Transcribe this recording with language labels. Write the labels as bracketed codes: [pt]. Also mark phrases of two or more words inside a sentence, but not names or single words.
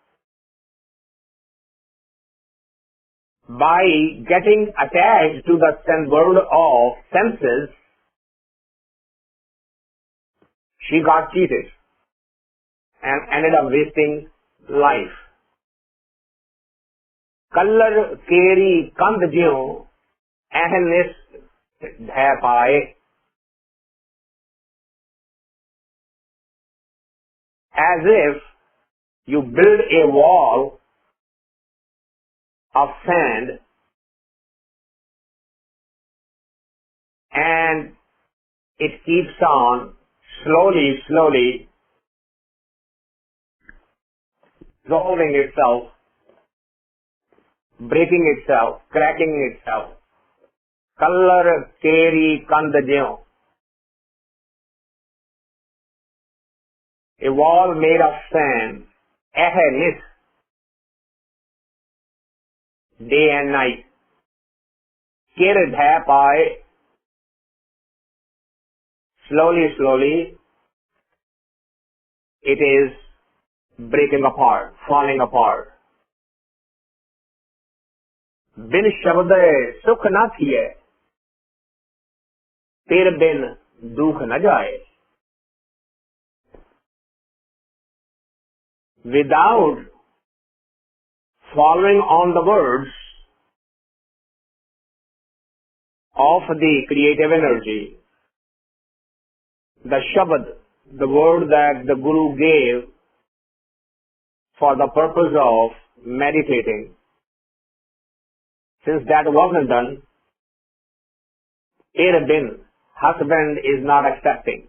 [en] By getting attached to the world of senses, she got cheated and ended up wasting life. [pa] Kallar keri kand jyo ahnis dhai paaye. [en] As if you build a wall of sand and it keeps on slowly dissolving itself, breaking itself, cracking itself. [pa] Kallar keri kand jyo. [en] A wall made of sand, ahnis, day and night. [pa] Kir dhai paaye. [en] Slowly, it is breaking apart, falling apart. [pa] Bin shabd sukh na thiye, tir bin dukh na jaye. [en] Without following on the words of the creative energy, the shabad, the word that the Guru gave for the purpose of meditating, since that wasn't done, [pa] tir bin, [en] husband is not accepting.